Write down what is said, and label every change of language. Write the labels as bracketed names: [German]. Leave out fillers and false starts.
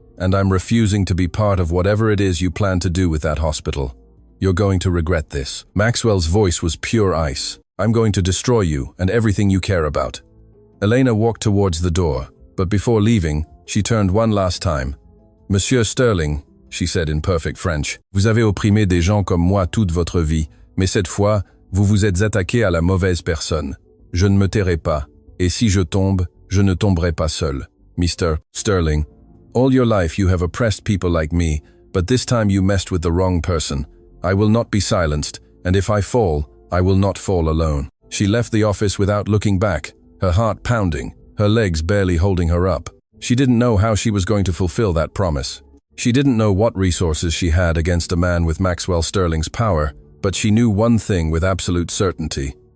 [English] And I'm refusing to be part of whatever it is you plan to do with that hospital. You're going to regret this. Maxwell's voice was pure ice. I'm going to destroy you and everything you care about. Elena walked towards the door, but before leaving, she turned one last time. [French] Monsieur Sterling, [English] she said in perfect French, [French] vous avez opprimé des gens comme moi toute votre vie, mais cette fois, vous vous êtes attaqué à la mauvaise personne. Je ne me tairai pas, et si je tombe, je ne tomberai pas seul. [English] Mr. Sterling, all your life you have oppressed people like me, but this time you messed with the wrong person. I will not be silenced, and if I fall, I will not fall alone. She left the office without looking back, her heart pounding, her legs barely holding her up. She didn't know how she was going to fulfill that promise. She didn't know what resources she had against a man with Maxwell Sterling's power, but she knew one thing with absolute certainty.